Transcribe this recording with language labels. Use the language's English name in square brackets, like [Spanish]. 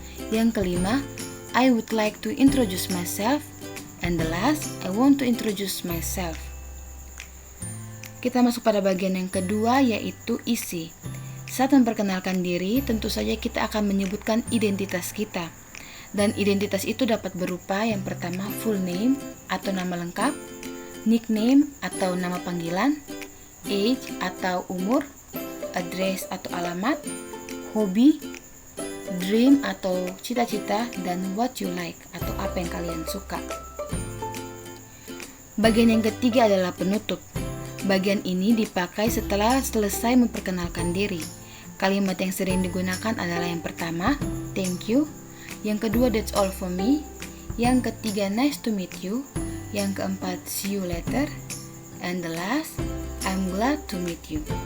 [Indonesian] Yang kelima, [English] I would like to introduce myself. And the last, I want to introduce myself. [Indonesian] Kita masuk pada bagian yang kedua, yaitu isi. Saat memperkenalkan diri, tentu saja kita akan menyebutkan identitas kita. Dan identitas itu dapat berupa yang pertama, full name atau nama lengkap, nickname atau nama panggilan, age atau umur, address atau alamat, hobi, dream atau cita-cita, dan [English] what you like [Indonesian] atau apa yang kalian suka. Bagian yang ketiga adalah penutup. Bagian ini dipakai setelah selesai memperkenalkan diri. Kalimat yang sering digunakan adalah yang pertama, [English] thank you. [Indonesian] Yang kedua, [English] that's all for me. [Indonesian] Yang ketiga, [English] nice to meet you. [Indonesian] Yang keempat, [English] see you later. And the last, I'm glad to meet you.